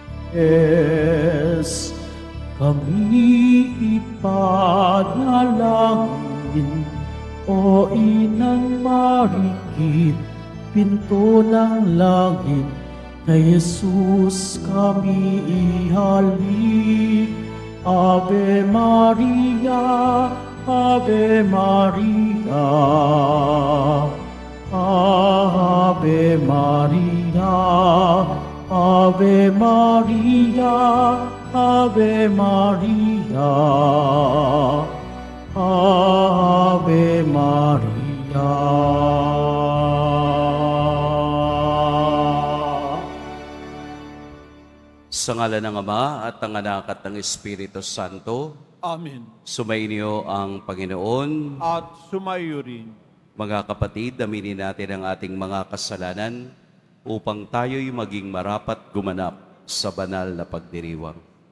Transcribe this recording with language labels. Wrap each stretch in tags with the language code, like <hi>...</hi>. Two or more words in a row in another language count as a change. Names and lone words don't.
<tl>Es, kami ipanalangin, o Inang Marikit, pinto ng langit, kay Jesus kami ihalik.</tl> <la>Ave Maria, Ave Maria, Ave Maria, Ave Maria, Ave Maria, Ave Maria.</la> <tl>Sa ngalan ng Ama at ng Anak at ng Espiritu Santo. Amen. Sumainyo ang Panginoon. At sumayo rin. Mga kapatid, aminin natin ang ating mga kasalanan upang tayo'y maging marapat gumanap sa banal na pagdiriwang.</tl>